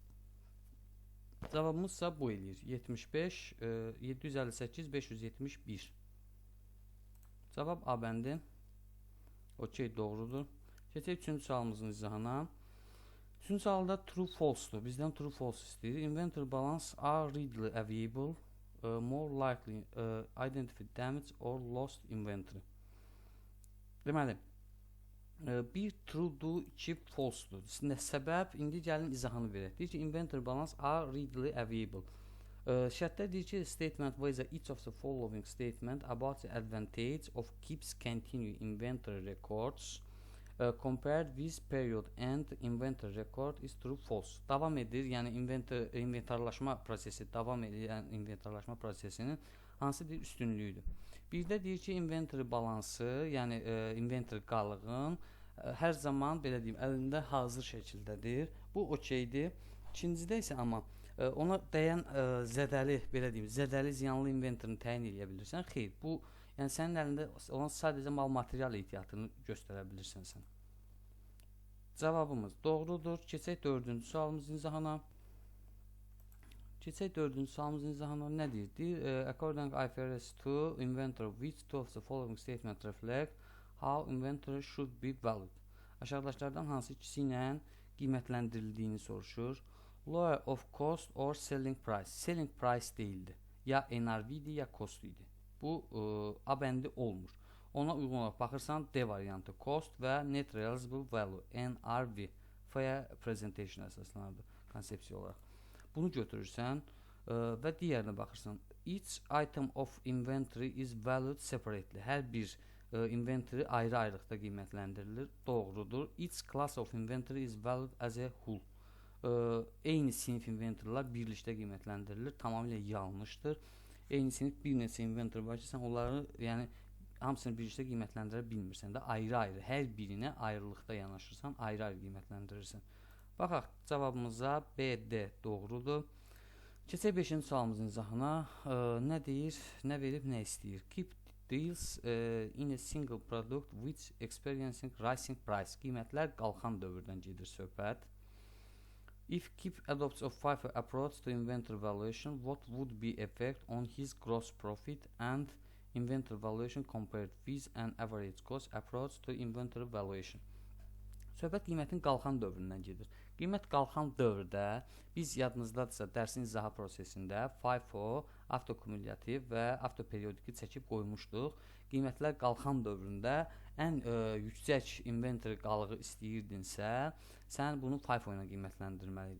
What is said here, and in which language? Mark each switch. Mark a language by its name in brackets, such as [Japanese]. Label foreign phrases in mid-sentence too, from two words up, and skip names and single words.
[Azerbaijani] Cavabımızsa bu eləyir. 75, 758, 571. Cavab A bəndi. Okey, doğrudur. Keçək 3-cü sualımızın izahına. 3-cü sualda [English] true false-dur. [Azerbaijani] Bizdən [English] true false [Azerbaijani] istəyir. [English] Inventory balance are readily available, more likely identify damage or lost inventory. [Azerbaijani] Deməli, bir true-dur, 2 false-dur. Səbəb, indi gəlin izahını verək. Deyir ki, [English] inventory balance are readily available. [Azerbaijani] Şərtdə deyir ki, [English] statement whether each of the following statement about the advantage of keeps continue inventory records compared with period end inventory record is true false. [Azerbaijani] Davam edir, yəni inventarlaşma prosesi, davam edən inventarlaşma prosesinin hansı bir üstünlüyüdür. Bir də deyir ki, inventory balansı, yəni inventory qalığın hər zaman, belə deyim, əlində hazır şəkildədir. Bu okeydir. İkincidə isə amma ona dəyən zədəli, belə deyim, zədəli ziyanlı inventory'ni təyin edə bilirsən. Xeyr, bu, yəni sənin əlində olan sadəcə mal material ehtiyatını göstərə bilirsən sən. cavabımız doğrudur. Keçək 4-cü sualımızın izahına. Keçək 4-cü sualımızın izahına nə deyir? [English] According to IFRS 2, inventory which two of the following statement reflect how inventory should be valued. [Azerbaijani] Aşağıdakılardan hansı ikisi ilə qiymətləndirildiyini soruşur. [English] Lower of cost or selling price. Selling price [Azerbaijani] değildi. Ya NRV idi ya cost idi. Bu A bəndi olmur. Ona uyğun olaraq baxırsan D variantı cost və [English] net realizable value NRV fair presentation [Azerbaijani] əsaslanırdı konsepsiya olaraq. Bunu götürürsən və digərinə baxırsan. [English] Each item of inventory is valued separately. [Azerbaijani] Hər bir inventory ayrı-ayrılıqda qiymətləndirilir. Doğrudur. [English] Each class of inventory is valued as a whole. [Azerbaijani] Eyni sinif inventorylar birlikdə qiymətləndirilir. Tamamilə yanlışdır. Eyni sinif bir neçə inventory var ki, sən onları, yəni hamısını birlikdə qiymətləndirə bilmirsən də, ayrı-ayrı, hər birinə ayrılıqda yanaşırsan, ayrı-ayrı qiymətləndirirsən. Baxaq cavabımıza B, D doğrudur. Keçək 5-ci sualımızın izahına. Nə deyir, nə verib, nə istəyir? [English] Keep deals in a single product which experiencing rising price. [Azerbaijani] Qiymətlər qalxan dövrdən gedir söhbət. [English] If Kip adopts a FIFO approach to inventory valuation, what would be effect on his gross profit and inventory valuation compared with an average cost approach to inventory valuation? [Azerbaijani] Söhbət qiymətin qalxan dövründən gedir. Qiymət qalxan dövrdə biz yadınızdadırsa dərsin izahı prosesində FIFO, avtokumulyativ və avtoperiodiki çəkib qoymuşduq. Qiymətlər qalxan dövründə ən yüksək inventory qalığı istəyirdinsə, sən bunu FIFO ilə qiymətləndirməliydin.